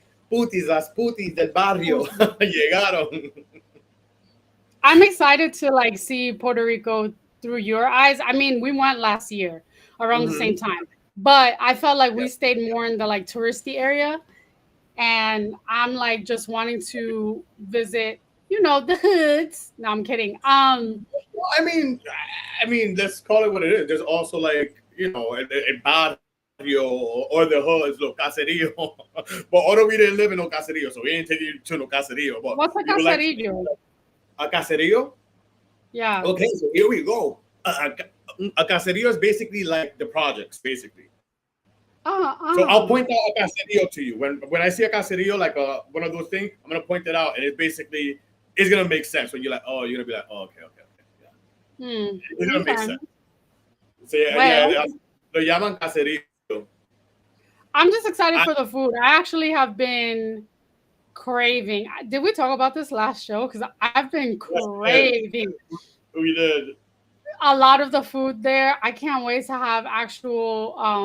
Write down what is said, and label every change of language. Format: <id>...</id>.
<es>Las putis del barrio llegaron.</es> <en>I'm excited to see Puerto Rico through your eyes. I mean, we went last year around the same time, but I felt like we stayed more in the touristy area, and I'm just wanting to visit, the hoods. No, I'm kidding. I mean, let's call it what it is. There's also a barrio or the hoods,</en> <es>lo caserío.</es> <en>But although we didn't live in no caserío, so we didn't take you to no caserío. But what's a caserío? A caserío? Yeah. Okay, so here we go. A caserío is basically like the projects, basically. So I'll point out a caserío to you. When I see a caserío, one of those things, I'm gonna point it out, and it's gonna make sense when you're like, oh, you're gonna be like, oh, okay, yeah. It's gonna make sense. So yeah,</en> <es>lo llaman caserío.</es> <en>I'm just excited for the food. I actually have been craving. Did we talk about this last show? Because I've been craving. We did. A lot of the food there. I can't wait to have actual.</en>